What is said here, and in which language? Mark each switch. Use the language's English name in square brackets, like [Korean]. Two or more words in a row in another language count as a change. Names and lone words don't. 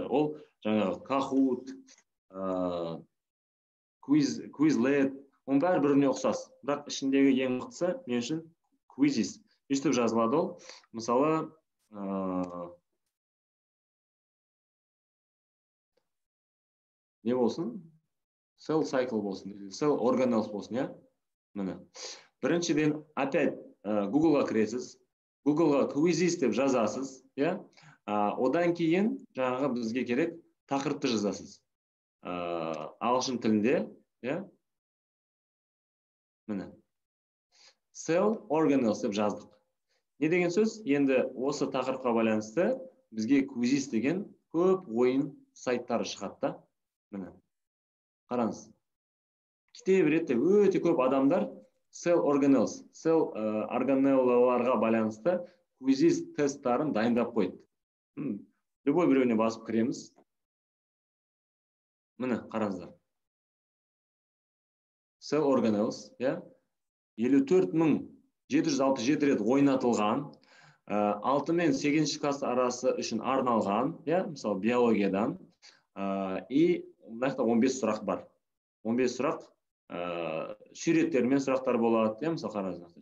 [Kazakh] Ол жаңағы Kahoot, Quizlet, оның бәрі біріне ұқсас. Бірақ ішіндегі ең мықтысы мен үшін Quizizz. Өстіп жазылады ол. Мысалы, не болсын? [English] Cell cycle [Kazakh] болсын, [English] cell organelles [Kazakh] болсын, я? Міне. Біріншіден, опять Google-ға кіресіз. Google-ға Quizizz деп жазасыз, я? Одан кейін жаңағы бізге керек тақырыпты жазасыз. Ағылшын тілінде, я? Міне. [English] Cell organelles [Kazakh] деп жаздық. Не деген сөз? Енді осы тақырыпқа байланысты бізге Quizizz деген көп ойын сайттары шығады. Міне. Қараңыз. Кете береді, өте көп адамдар [English] cell organelles, [Kazakh] cell organellаларға байланысты Quizizz тесттарын дайындап қойды. Любой біреуіне басып кіреміз. Міне, қараңыздар. [English] Cell organelles, [Kazakh] 54.767 рет ойнатылған, 6 мен 8 класс арасы үшін арналған, мысалы биологиядан, и мынақта 15 сұрақ бар. 15 сұрақ сүйреттермен сұрақтар болады, мысалы қараңыздар.